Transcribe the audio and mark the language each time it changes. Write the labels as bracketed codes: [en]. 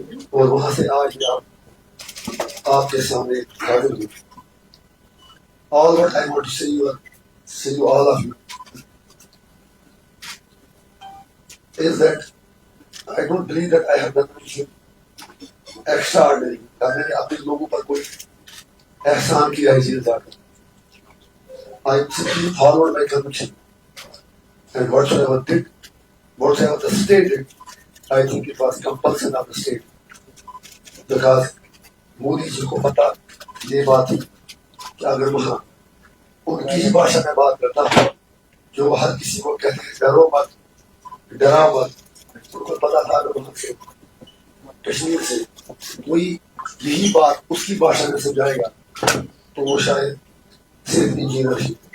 [ur] اور وہاں سے آج آپ کے سامنے حاضر ہوں. [en] All what I want to say you all of you is that I don't believe that I have done anything extraordinary. [ur] میں نے اپنے لوگوں پر کوئی احسان کیا ہے جیل جا کر. [en] I simply followed my conviction and whatsoever the state did, I think it was compulsion of the state. Because [ur] Modi جی کو پتا یہ بات ہے کہ اگر وہاں ان کی ہی بھاشا میں بات کرتا ہوں جو ہر کسی کو کہتے ہیں ڈرو مت ڈرا مت، ان کو پتا تھا اگر وہاں سے کشمیر سے کوئی یہی بات اس کی بھاشا میں سمجھائے گا تو وہ شاید صرف انجینئر ہی.